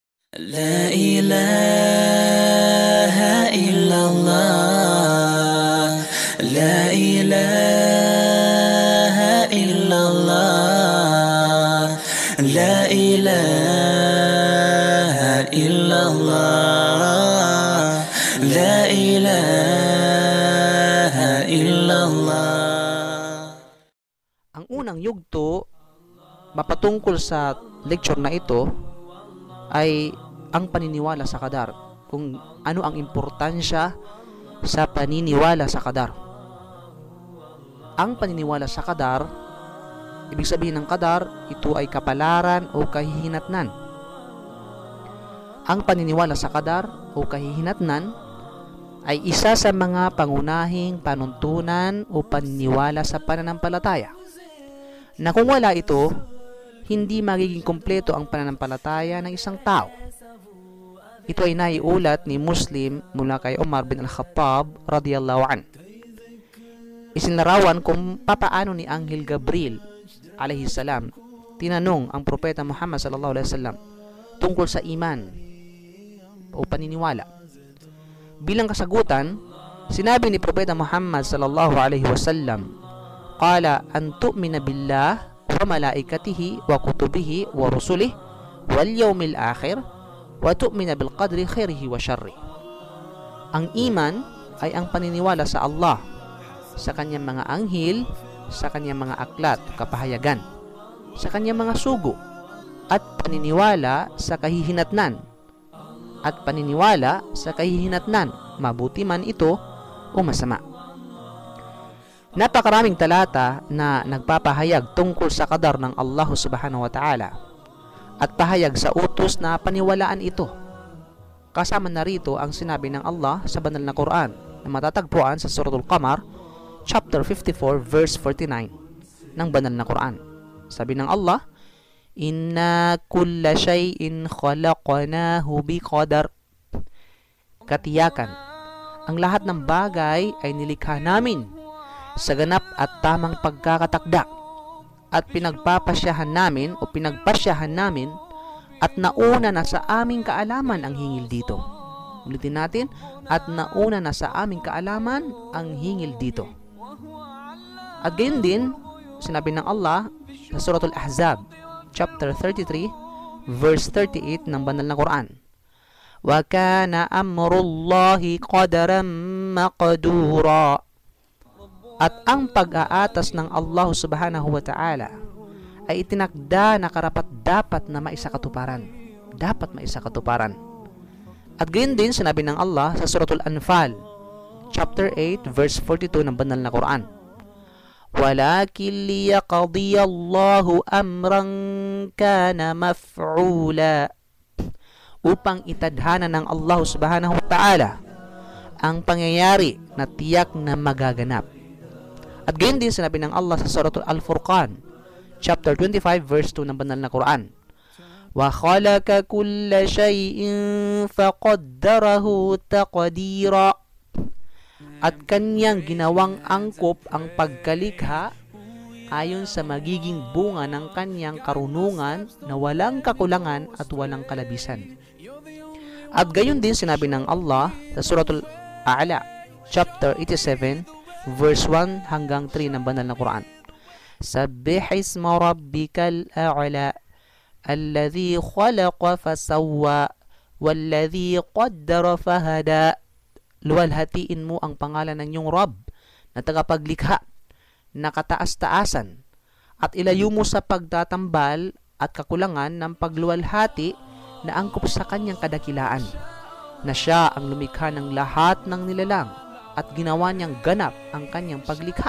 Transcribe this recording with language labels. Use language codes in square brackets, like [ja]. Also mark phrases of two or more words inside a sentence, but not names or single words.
[ar] لا إله إلا الله لا إله إلا الله لا إله إلا الله لا إله إلا الله. [tl] Ang unang yugto mapatungkol sa lecture na ito ay ang paniniwala sa qadar, kung ano ang importansya sa paniniwala sa qadar. Ang paniniwala sa qadar, ibig sabihin ng qadar, ito ay kapalaran o kahihinatnan. Ang paniniwala sa qadar o kahihinatnan ay isa sa mga pangunahing panuntunan o paniniwala sa pananampalataya, na kung wala ito, hindi magiging kumpleto ang pananampalataya ng isang tao. Ito ay naiulat ni Muslim mula kay Umar bin Al-Khattab [ar] رضي الله عن. [tl] Isinlarawan kung papaano ni Anghel Gabriel [ar] عليه السلام [tl] tinanong ang propeta Muhammad [ar] صلى الله عليه وسلم [tl] tungkol sa iman o paniniwala. Bilang kasagutan, sinabi ni propeta Muhammad [ar] صلى الله عليه وسلم, "قال أن تؤمن بالله وملائكته وكتبه ورسله واليوم الآخر وتؤمن بالقدر خيره وشره." [tl] Ang iman ay ang paniniwala sa Allah, sa kanyang mga anghel, sa kanyang mga aklat, kapahayagan, sa kanyang mga sugo, at paniniwala sa kahihinatnan, at paniniwala sa kahihinatnan, mabuti man ito o masama. Napakaraming talata na nagpapahayag tungkol sa qadar ng Allah [ar] سبحانه وتعالى [tl] at pahayag sa utos na paniwalaan ito. Kasama na rito ang sinabi ng Allah sa banal na Quran na matatagpuan sa Suratul Qamar, [en] chapter 54, verse 49 [tl] ng banal na Quran. Sabi ng Allah, [ar] "إنا كل شيء خلقناه بقدر." [tl] Katiyakan, ang lahat ng bagay ay nilikha namin sa ganap at tamang pagkakatakda, at pinagpapasyahan namin o pinagpasyahan namin at nauna na sa aming kaalaman ang hingil dito. Ulitin natin, at nauna na sa aming kaalaman ang hingil dito. At gayon din, sinabi ng Allah sa Suratul Ahzab, [en] chapter 33, verse 38 [tl] ng banal na Quran, [ar] "وكان أمر الله قدرا مقدورا." [tl] At ang pag-aatas ng Allah [ar] سبحانه وتعالى [tl] ay itinakda na karapat-dapat na maisakatuparan. Dapat maisakatuparan. At gayon din sinabi ng Allah sa Suratul Anfal, [en] chapter 8, verse 42 [tl] ng banal na Quran, [ar] "ولكن ليقضي الله أمرا كان مفعولا." [tl] Upang itadhana ng Allah [ar] سبحانه وتعالى [tl] ang pangyayari na tiyak na magaganap. At gayon din sinabi ng Allah sa Suratul Al-Furqan, [en] chapter 25, verse 2 [tl] ng banal na Quran, [ar] "وخلق كل شيء فقدره تقديرا." [tl] At kanyang ginawang angkop ang pagkalikha ayon sa magiging bunga ng kanyang karunungan na walang kakulangan at walang kalabisan. At gayon din sinabi ng Allah sa Suratul A'la, [en] chapter 87, verse 1 [tl] hanggang 3 ng banal na Quran, [ar] "سبح اسم ربك الأعلى الذي خلق فسوى والذي قدر فهدى." [tl] Luwalhatiin mo ang pangalan ng iyong Rabb na tagapaglikha, na kataas-taasan, at ilayo mo sa pagtatambal at kakulangan ng pagluwalhati na angkop sa kanyang kadakilaan, na siya ang lumikha ng lahat ng nilalang, at ginawa niyang ganap ang kanyang paglikha.